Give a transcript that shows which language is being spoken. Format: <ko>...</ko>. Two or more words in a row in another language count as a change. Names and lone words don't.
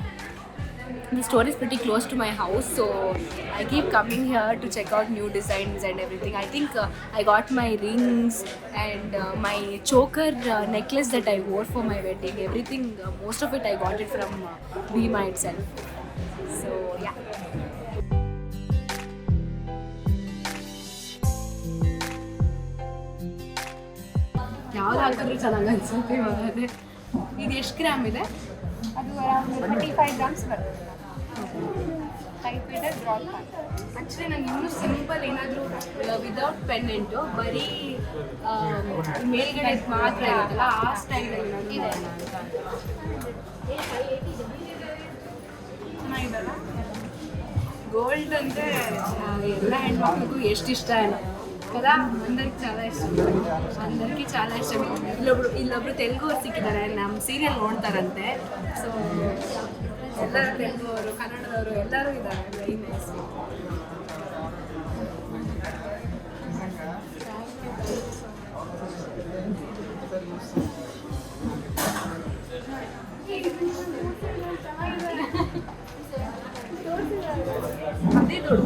<en>The store is pretty close to my house, so I keep coming here to check out new designs and everything. I think I got my rings and my choker necklace that I wore for my wedding. Everything, most of it I got it from Bhima itself. So yeah.</en> <kn>ಯಾವ್ದು ಹಾಕಿದ್ರು ಚೆನ್ನಾಗಿ ಅನ್ಸುತ್ತೆ ಇವಾಗ. ಅದೇ ಇದು ಎಷ್ಟು ಗ್ರಾಮ್ ಇದೆ? ಅದು ಅರೌಂಡ್ 35 grams ಬರುತ್ತೆ. ಟೈಪ್ ಇದೆ ಡ್ರಾಪ್ ಮಾಡಿ. ಆ್ಯಕ್ಚುಲಿ ನಂಗೆ ಇನ್ನೂ ಸಿಂಪಲ್ ಏನಾದರೂ</kn> <en>without pendant</en> <kn>ಬರೀ ಮೇಲ್ಗಡೆ ಮಾತ್ರ ಇರುತ್ತಲ್ಲ ಆ ಸ್ಟೈಲ್ ಇದೆ. ಚೆನ್ನಾಗಿದಲ್ಲ. ಗೋಲ್ಡ್ ಅಂದರೆ ಎಲ್ಲ ಹೆಣ್ಮಕ್ಳಿಗೂ ಎಷ್ಟು ಇಷ್ಟ ಏನೋ కదా.</kn> <te>అందరికి చాలా ఇష్టం, అందరికీ చాలా ఇష్టం.</te> <kn>ಇಲ್ಲೊಬ್ರು ತೆಲುಗುವ್ರು ಸಿಕ್ಕಿದ್ದಾರೆ, ನಮ್ಮ ಸೀರಿಯಲ್ ನೋಡ್ತಾರಂತೆ. ಸೊ ಎಲ್ಲರೂ ತೆಲುಗುವರು, ಕನ್ನಡದವರು ಎಲ್ಲರೂ ಇದ್ದಾರೆ.</kn> <en>very nice.</en> <kn>ಅದೇ ದೊಡ್ಡ.</kn>